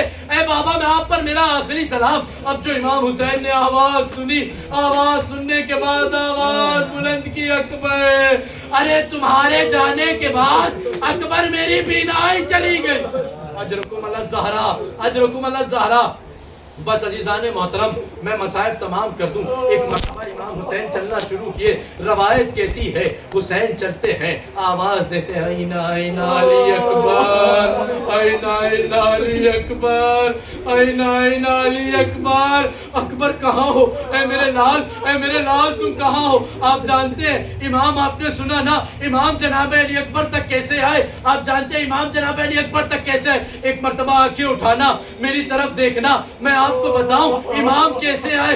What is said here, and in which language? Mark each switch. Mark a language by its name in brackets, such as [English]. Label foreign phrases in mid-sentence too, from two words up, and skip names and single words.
[Urdu] اے بابا میں آپ پر میرا آخری سلام۔ اب جو امام حسین نے آواز سنی، آواز سننے کے بعد آواز بلند کی، اکبر ارے تمہارے جانے کے بعد اکبر میری بینائی چلی گئی۔ [Arabic] اجرکم اللہ زہرا، اجرکم اللہ زہرا۔ [Urdu] بس عزیزان محترم میں مسائب تمام کر دوں. ایک مرتبہ امام حسین چلنا شروع کیے. روایت کہتی ہے حسین چلتے ہیں, آواز دیتے ہیں [Arabic] این این علی اکبر, این این علی اکبر, این این علی اکبر. [Urdu] اکبر کہاں ہو اے میرے لال, اے میرے لال تم کہاں ہو؟ آپ جانتے ہیں امام, آپ نے سنا نا امام جناب علی اکبر تک کیسے آئے؟ آپ جانتے ہیں امام جناب علی اکبر تک کیسے آئے؟ ایک مرتبہ آنکھیں اٹھانا, میری طرف دیکھنا, میں آپ کو بتاؤں امام کیسے آئے.